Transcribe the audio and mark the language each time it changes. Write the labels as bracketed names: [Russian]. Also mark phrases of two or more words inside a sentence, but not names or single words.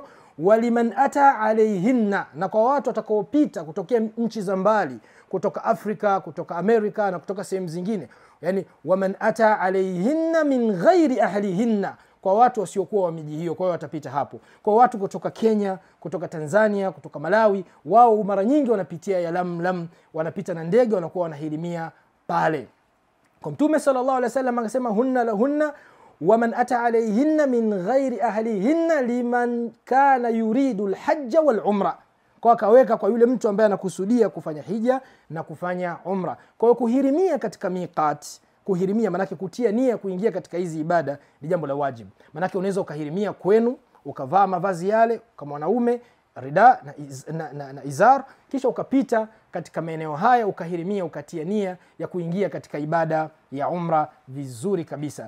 [Arabic] ولمن أتى عليهن, [Swahili] na kwa watu watakaopita kutokea nchi za mbali, kutoka Afrika, kutoka Amerika na kutoka sehemu zingine, yani [Arabic] ومن أتى عليهن من غير أهلهن, [Swahili] kwa watu wasiokuwa wa miji hiyo, kwa hiyo watapita hapo. Kwa watu kutoka Kenya, kutoka Tanzania, kutoka Malawi, wao mara nyingi wanapitia Yalamlam, wanapita na ndege, wanakuwa wanahirimia pale. Kwa Mtume [Arabic] صلى الله عليه وسلم akasema هن لهن ومن أتى عليهن من غير أهلهن لمن كان يريد الحج والعمرة, [Swahili] kwa akaweka kwa yule mtu ambaye anakusudia kufanya hija na kufanya umra. Kwa hiyo kuhirimia katika miqat, kuhirimia manake kutia nia kuingia katika hizi ibada ni jambo la wajibu. Manake unaweza ukahirimia kwenu ukavaa mavazi yale kama wanaume rida na izar, kisha ukapita katika maeneo haya ukahirimia ukatia nia ya kuingia katika ibada ya umra vizuri kabisa.